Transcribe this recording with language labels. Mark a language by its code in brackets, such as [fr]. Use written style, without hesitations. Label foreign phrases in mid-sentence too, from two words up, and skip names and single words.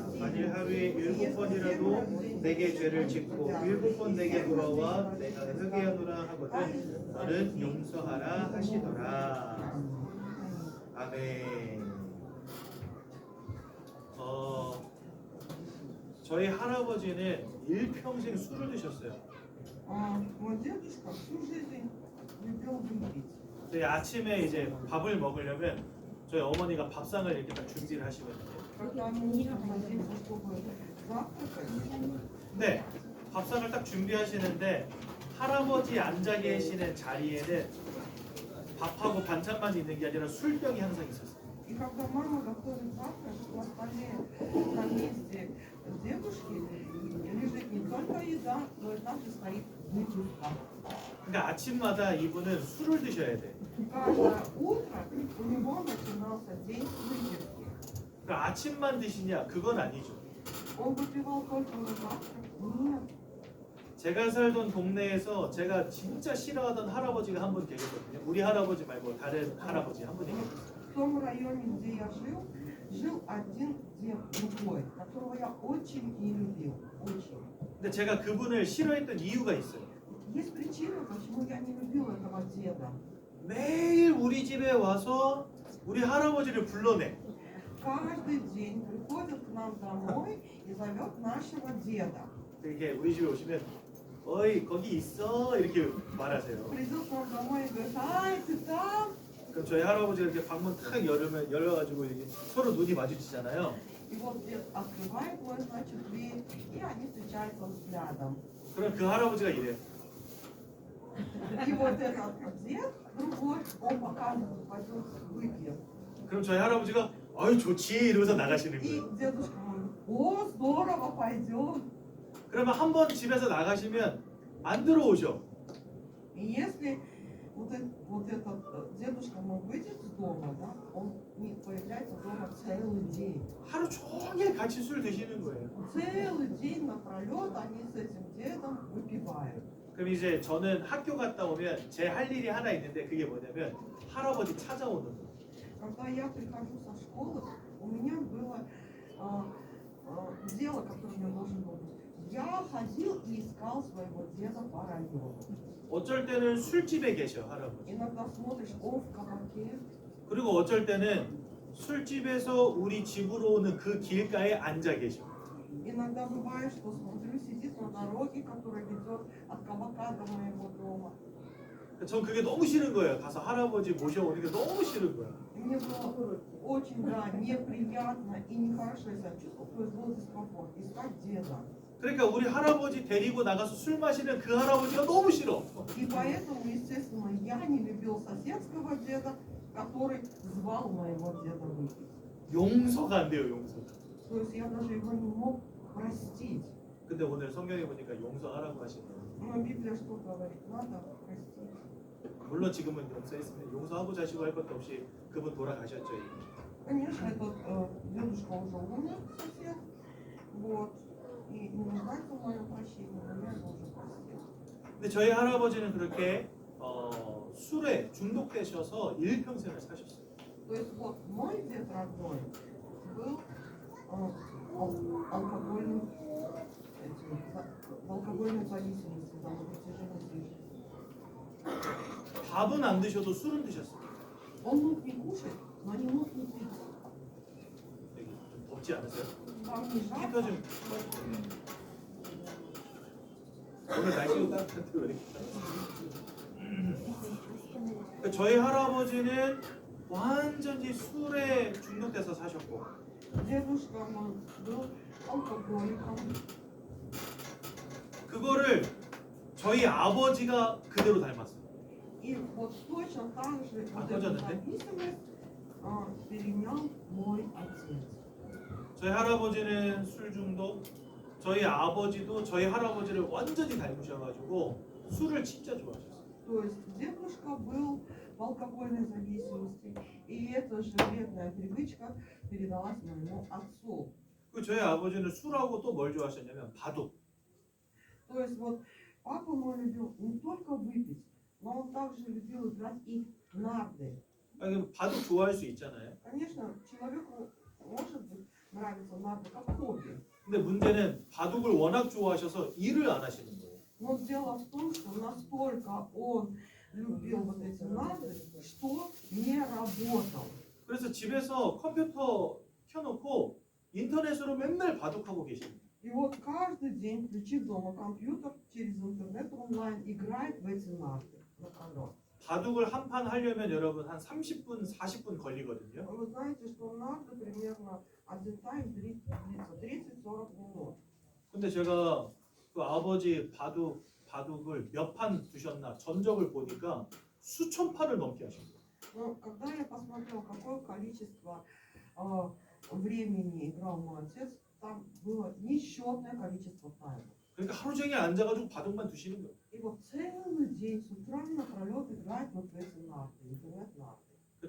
[ko] 만일 하루에 7번이라도 내게 죄를 짓고 7번 내게 돌아와 내가 회개하노라 하거든 너는 용서하라 하시더라. 아멘. 저희 할아버지는 일평생 술을 드셨어요. [ru] Мой дедушка всю жизнь любил выпить. [ko] 저희 아침에 이제 밥을 먹으려면 저희 어머니가 밥상을 이렇게 딱 준비를 하시거든요. [ru] Когда они садятся, чтобы завтракать, [ko] 네, 밥상을 딱 준비하시는데 할아버지 앉아 계시는 자리에는 밥하고 반찬만 있는 게 아니라 술병이 항상 있었어요. [ru] и когда мама готовит завтрак, на столе на месте дедушки лежит не только еда, но и также стоит бутылка. [ko] 그러니까 아침마다 이분은 술을 드셔야 돼. [ru] Каждое утро у него начинался день с выпивки. [ko] 그러니까 아침만 드시냐? 그건 아니죠. [ru] Он выпивал только на завтрак? Нет. [ko] 제가 살던 동네에서 제가 진짜 싫어하던 할아버지가 한 분 계셨거든요. 우리 할아버지 말고 다른 할아버지 한 분이 계셨어요. [ru] В том районе, где я жил один дед другой, которого я очень не любил. Очень. [ko] 근데 제가 그분을 싫어했던 이유가 있어요. [ru] Есть причина, почему я не любил этого деда. [ko] 매일 우리 집에 와서 우리 할아버지를 불러내. [ru] Каждый день приходит к нам домой и зовет нашего деда. [ko] 이렇게 우리 집에 오시면 어이 거기 있어 이렇게 말하세요. [ru] Придет к нам домой и говорит: ай, ты там? [ko] 그럼 저희 할아버지가 이렇게 방문 탁 열어가지고 이렇게 서로 눈이 마주치잖아요. [ru] И вот дед открывает мой, значит, дверь, и они встречаются взглядом. [ko] 그럼 그 할아버지가 이래요. [ru] И вот этот дед, другой, он показывает, пойдем выпьем. [ko] 그럼 저희 할아버지가 아유 좋지 이러면서 나가시는 [ru] И [ko] 거예요. [ru] дедушка говорит: о, здорово, пойдем. [ko] 그러면 한 번 집에서 나가시면 안 들어오셔. [ru] И если вот этот дедушка мог выйти из дома, да, он не появляется дома целый день. [ko] 하루 종일 같이 술 드시는 거예요. [ru] Целый день напролет они с этим дедом выпивают. [ko] 그럼 이제 저는 학교 갔다 오면 제 할 일이 하나 있는데 그게 뭐냐면 할아버지 찾아오는 거. [ru] Когда я прихожу со школы, у меня было дело, которое я должен был быть. Я ходил и искал своего деда по району. [ko] 어쩔 때는 술집에 계셔 할아버지. [ru] Иногда смотришь, он в кабаке. [ko] 그리고 어쩔 때는 술집에서 우리 집으로 오는 그 길가에 앉아 계셔. [ru] Иногда бывает, что смотрю, сидит на дороге, которая ведет от кабака до моего дома. [ko] 전 그게 너무 싫은 거예요. 가서 할아버지 모셔오는 게 너무 싫은 거예요. [ru] И мне было очень, да, неприятно и нехорошо себя чувствовать, произвел дискомфорт, искать деда. [ko] 그러니까 우리 할아버지 데리고 나가서 술 마시는 그 할아버지가 너무 싫어. [ru] И поэтому, естественно, я не любил соседского деда, который звал моего деда выпить. [ko] 용서가 안 돼요, 용서. [ru] То есть я даже его не мог простить. [ko] 근데 오늘 성경에 보니까 용서하라고 하시네요. [ru] Но Библия что говорит? Надо простить. [ko] 물론 지금은 용서했습니다. 용서하고 자시고 할 것도 없이 그분 돌아가셨죠. 이미. [ru] Конечно, этот дедушка уже умер, сосед, вот, и не нуждается в моем прощении, но я его уже простил. [ko] 근데 저희 할아버지는 그렇게 술에 중독되셔서 일평생을 사셨어요. [ru] То есть вот мой дед родной был алкогольным, в алкогольной зависимости на протяжении жизни. [ko] 밥은 안 드셔도 술은 드셨어요. [ru] Он мог не кушать, но не мог не пить. [ko] 여기 좀 덥지 않으세요? [ru] Вам не [ko] 히터 [ru] жарко? [ko] 좀. 오늘 날씨가 따뜻한데 왜 이렇게 따뜻해요? 저희 할아버지는 완전히 술에 중독돼서 사셨고 [ru] Дедушка мой был алкоголиком. [ko] 그거를 저희 아버지가 그대로 닮았어요. [ru] И вот точно так же А вот кто эту же это? зависимость перенял мой отец. [ko] 저희 할아버지는 술 중독, 저희 아버지도 저희 할아버지를 완전히 닮으셔가지고 술을 진짜 좋아하셨어요. [ru] То есть дедушка был в алкогольной зависимости, и эта же вредная привычка передалась моему отцу. [ko] 그 저희 아버지는 술하고 또 뭘 좋아하셨냐면 바둑. [ru] То есть вот папа мой любил не только выпить, но он также любил играть и в нарды. [ko] 아니, 바둑 좋아할 수 있잖아요. [ru] Конечно, человеку может быть нравится нарды как хобби. [ko] 근데 문제는 바둑을 워낙 좋아하셔서 일을 안 하시는 거예요. [ru] Но дело в том, что настолько он любил вот эти нарды, что не работал. [ko] 그래서 집에서 컴퓨터 켜놓고 인터넷으로 맨날 바둑하고 계십니다. [ru] И вот каждый день, включив дома компьютер, через интернет онлайн играет в эти нарды напролет. [ko] 바둑을 한 판 하려면 여러분 한 30분, 40분 걸리거든요. [ru] Вы знаете, что нарды примерно один тайм длится 30-40 минут. [ko] 근데 제가 그 아버지 바둑을 몇 판 두셨나 전적을 보니까 수천 판을 넘게 하십니다. [ru] Но когда я посмотрел, какое количество времени играл мой отец, там было несчетное количество таймов. [ko] 그러니까 하루 종일 앉아가지고 바둑만 두시는 거예요. [ru] И вот целый день с утра напролет играть вот в эти нарды, интернет-нарды.